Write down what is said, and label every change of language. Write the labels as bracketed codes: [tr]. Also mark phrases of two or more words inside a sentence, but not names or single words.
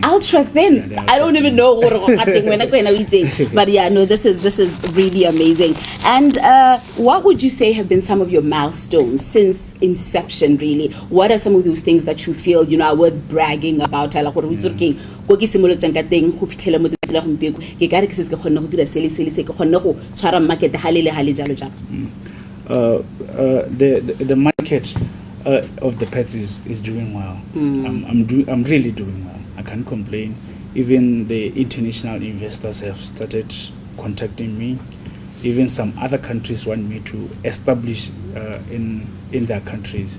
[en] Ultra thin. Yeah, they're I don't ultra even know what when I'm going to eat. But yeah, no, this is really amazing. And what would you say have been some of your milestones since inception? Really, what are some of those things that you feel, you know, are worth bragging about? Like what we talking. [tn] Go ke simolotse ka teng go fitlhela mo tsela go mpeko ke ka re ke se ke kgona go dira sele se ke kgona go tshwara market halele hale jalo jalo. [en] The market of the pets is doing well. I'm really doing well. I can't complain. Even the international investors have started contacting me. Even some other countries want me to establish in their countries.